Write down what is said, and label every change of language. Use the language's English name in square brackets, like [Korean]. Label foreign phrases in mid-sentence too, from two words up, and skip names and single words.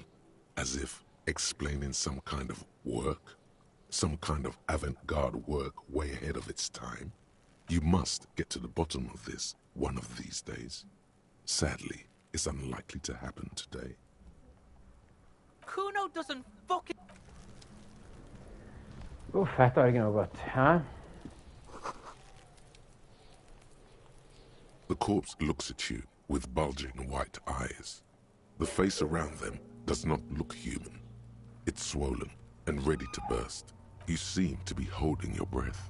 [English] As if explaining some kind of work? Some kind of avant-garde work way ahead of its time? You must get to the bottom of this one of these days. Sadly, it's unlikely to happen today. Kuno doesn't fucking... [Icelandic] Þetta var ekki nóg gott, ha? [English] The corpse looks at you with bulging white eyes. The face around them does not look human. It's swollen and ready to burst. You seem to be holding your breath.